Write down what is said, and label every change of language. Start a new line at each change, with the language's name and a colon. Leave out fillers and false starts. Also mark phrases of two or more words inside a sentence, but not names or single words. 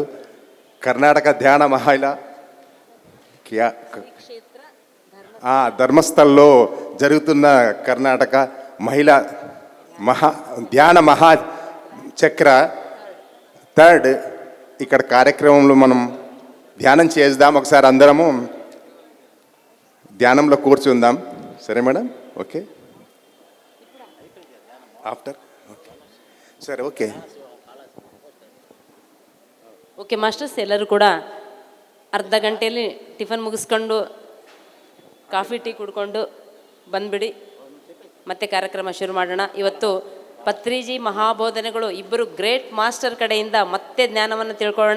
Telugu: కర్ణాటక ధ్యాన మహిళ ధర్మస్థల్లో జరుగుతున్న కర్ణాటక మహిళా ధ్యాన మహాచక్ర 3rd ఇక్కడ కార్యక్రమంలో మనం ధ్యానం చేద్దాం. ఒకసారి అందరము ధ్యానంలో కూర్చుందాం. సరే మేడం?
English: okay, after okay సరే ఓకే okay masters,
Kannada: ಎಲ್ಲರೂ ಕೂಡ ಅರ್ಧ ಗಂಟೆಯಲ್ಲಿ ಟಿಫನ್ ಮುಗಿಸ್ಕೊಂಡು
English: coffee tea
Kannada: ಕುಡ್ಕೊಂಡು ಬಂದುಬಿಡಿ. ಮತ್ತೆ ಕಾರ್ಯಕ್ರಮ ಶುರು ಮಾಡೋಣ. ಇವತ್ತು ಪತ್ರಿಜಿ ಮಹಾಬೋಧನೆಗಳು ಇಬ್ಬರು
English: great master
Kannada: ಕಡೆಯಿಂದ ಮತ್ತೆ ಜ್ಞಾನವನ್ನು ತಿಳ್ಕೊಳ್ಳೋಣ.